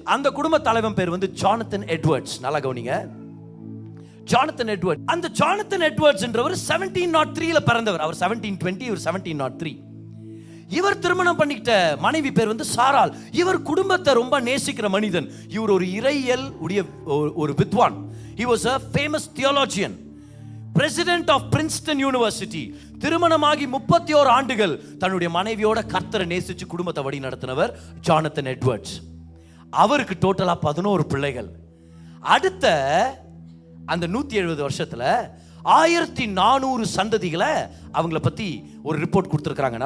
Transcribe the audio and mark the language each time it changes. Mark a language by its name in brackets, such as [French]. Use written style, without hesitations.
[Tamil] அந்த குடும்ப தலைவன் பேர் வந்து ஜானத்தன் எட்வர்ட்ஸ். நல்லா கவனிங்க, ஜானத்தன் எட்வர்ட். அந்த ஜானத்தன் எட்வர்ட்ஸ்ன்றவர் 1703 பிறந்தவர். அவர் 1720, இவர் 1703. இவர் திருமணம் பண்ணிக்கிட்ட மனைவி பேர் வந்து சாரால். இவர் குடும்பத்தை ரொம்ப நேசிக்கிற மனிதன். இவர் ஒரு இறையியல் உடைய ஒரு வித்வான். [English] He was a famous theologian, president of Princeton University. [Tamil] திருமணமாகி 31 ஆண்டுகள் தன்னுடைய மனைவியோட கர்த்தரை நேசிச்சு குடும்பத்தை வழி நடத்தினவர் ஜானத்தன் எட்வர்ட்ஸ். அவருக்கு டோட்டலா 11 பிள்ளைகள். அடுத்த அந்த 170 வருஷத்துல 1400 சந்ததிகளை அவங்கள பத்தி ஒரு ரிப்போர்ட் கொடுத்திருக்காங்க.